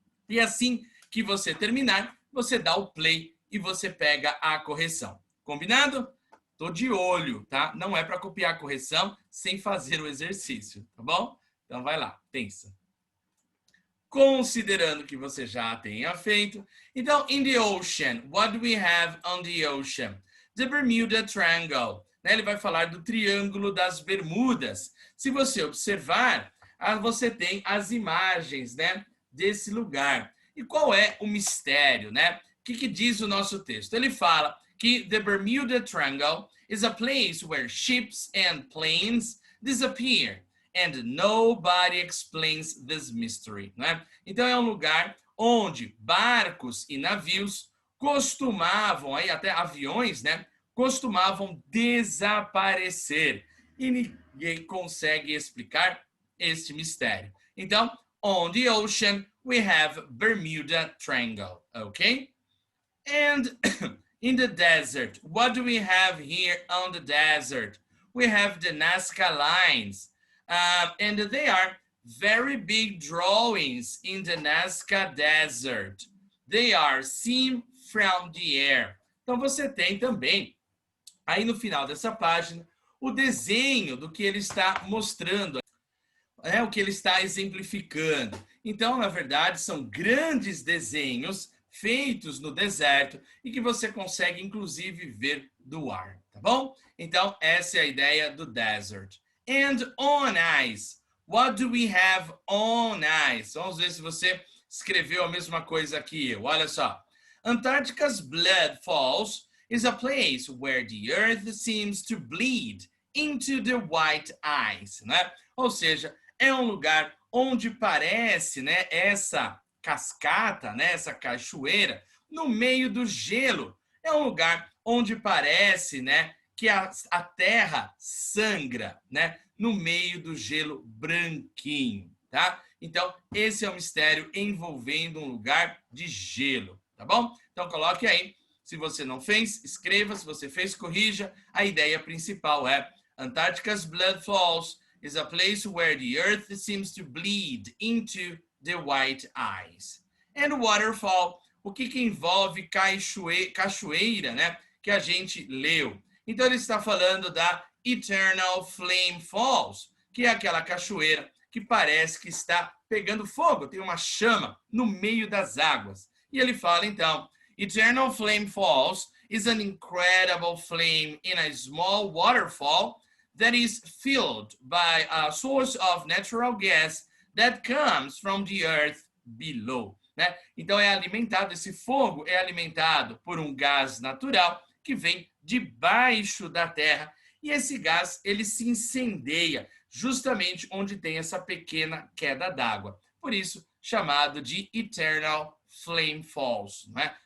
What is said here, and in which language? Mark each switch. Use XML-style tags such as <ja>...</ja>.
<pt>E assim que você terminar, você dá o play e você pega a correção. Combinado? Tô de olho, tá? Não é para copiar a correção sem fazer o exercício, tá bom? Então vai lá, pensa. Considerando que você já tenha feito.</pt> <en>Então, in the ocean, what do we have on the ocean? The Bermuda Triangle. Né?</en> <pt>Ele vai falar do Triângulo das Bermudas. Se você observar, você tem as imagens, né, desse lugar. E qual é o mistério, né? O que diz o nosso texto? Ele fala que</pt> <en>the Bermuda Triangle is a place where ships and planes disappear. And nobody explains this mystery, né?</en> <pt>Então é um lugar onde barcos e navios costumavam, aí até aviões, né, costumavam desaparecer e ninguém consegue explicar este mistério.</pt> <en>Então, on the ocean we have Bermuda Triangle, okay? And in the desert, what do we have here on the desert? We have the Nazca lines. And they are very big drawings in the Nazca Desert. They are seen from the air.</en> <pt>Então você tem também, aí no final dessa página, o desenho do que ele está mostrando, o que ele está exemplificando. Então, na verdade, são grandes desenhos feitos no deserto e que você consegue, inclusive, ver do ar, tá bom? Então, essa é a ideia do desert.</pt> <en>And on ice. What do we have on ice?</en> <pt>Vamos ver se você escreveu a mesma coisa que eu. Olha só.</pt> <en>Antarctica's Blood Falls is a place where the earth seems to bleed into the white ice, né?</en> <pt>Ou seja, é um lugar onde parece, né, essa cascata, né, essa cachoeira no meio do gelo. É um lugar onde parece, né, que a terra sangra, né, no meio do gelo branquinho, tá? Então, esse é o mistério envolvendo um lugar de gelo, tá bom? Então, coloque aí. Se você não fez, escreva. Se você fez, corrija. A ideia principal é</pt> <en>Antarctica's Blood Falls is a place where the earth seems to bleed into the white ice. And waterfall,</en> <pt>o que envolve cachoeira, né? Que a gente leu. Então, ele está falando da Eternal Flame Falls, que é aquela cachoeira que parece que está pegando fogo, tem uma chama no meio das águas. E ele fala, então,</pt> <en>Eternal Flame Falls is an incredible flame in a small waterfall that is filled by a source of natural gas that comes from the earth below.</en> <pt>Né? Então, esse fogo é alimentado por um gás natural que vem debaixo da terra. E esse gás, ele se incendeia justamente onde tem essa pequena queda d'água. Por isso, chamado de Eternal Flame Falls, não é?</pt>